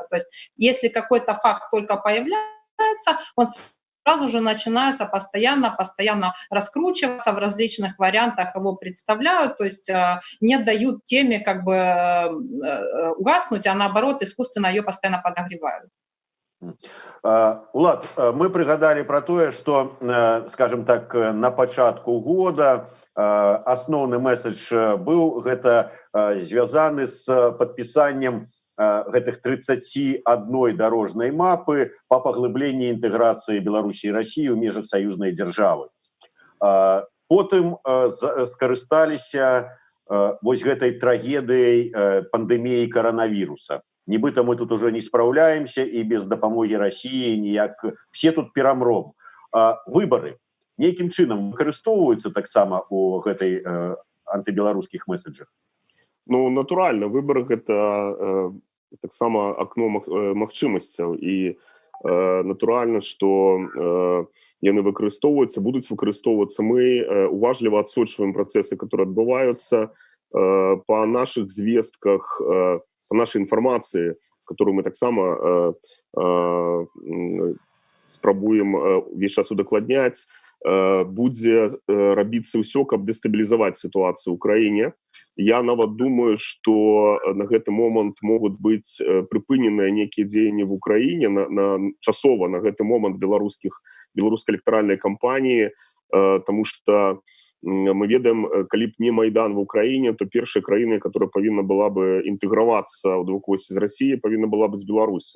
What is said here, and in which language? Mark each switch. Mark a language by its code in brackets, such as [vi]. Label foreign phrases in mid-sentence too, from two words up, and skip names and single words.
[ru] То есть если какой-то факт только появляется, он сразу же начинается постоянно раскручиваться, в различных вариантах его представляют, то есть не дают теме как бы угаснуть, а наоборот искусственно ее постоянно подогревают. [be] Улад, мы прыгадалі про тое, што, скажем так, на пачатку года асноўны месседж быў гэта звязаны з падпісаннем гэтых 31 дорожной мапы по паглыбленні інтэграцыі Беларусі і России ў межах саюзнай дзяржавы. Потым скарысталіся вось гэтай трагедыяй пандэміі коронавируса. Нібыта мы тут [ru] уже не справляемся и [be] без дапамоги России ніяк, все тут перамром. Выборы нейкім чынам выкарыстоўваюцца таксама у гэтай антыбеларускіх месседжах? Ну, натуральна, выборы гэта таксама акно магчымасцяў і натуральна, што яны выкарыстоўваюцца, будуць выкарыстоўвацца. Мы уважліва адсочваем працэсы, которые адбываюцца по наших звестках, [ru] по нашей информации, которую [be] мы таксама спрабуем весь час удакладняць, будзе рабіцца ўсё, каб дэстабілізаваць сітуацыю ў краіне. Я нават думаю, што на гэты момант могуць быць прыпыненыя нейкія дзеянні в Украіне часова на гэты момант беларускай электаральнай кампаніі, тому что мы ведаем, калі б не Майдан в Украіне, то першая краіна, которая павінна была бы інтэгравацца ў двухосці з Россией, павінна была быць Беларусь.